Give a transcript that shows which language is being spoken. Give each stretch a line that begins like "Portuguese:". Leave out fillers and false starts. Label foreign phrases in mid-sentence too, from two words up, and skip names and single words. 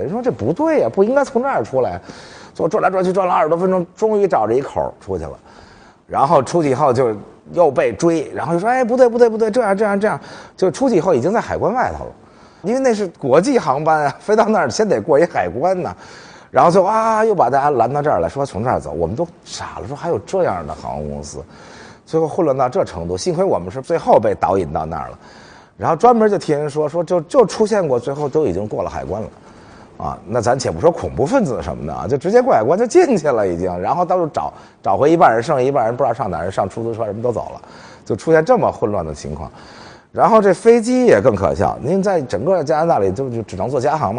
Chinese: 人說這不對呀，不應該從這兒出來。最後轉來轉去轉了20多分鐘，終於找着一口出去了。然後出去以後就又被追，然後就說哎不對，这樣，就出去以後已經在海關外頭了，因為那是国際航班啊，飞到那兒先得过一海關呢。然後就又把大家拦到这兒來說從這兒走，我們都傻了，說還有這樣的航空公司，最後混亂到這程度，幸虧我們是最後被導引到那兒了。然後專門就听人说就出现过，最後都已經過了海關了，啊，那咱且不說恐怖分子什麼的啊，就直接過海關就進去了已經，然後到處找回一半人，剩下一半人不知道上哪兒，上出租車什麼都走了，就出现這麼混亂的情況。然後這飛機也更可笑，您在整個加拿大裡就只能坐加航嗎？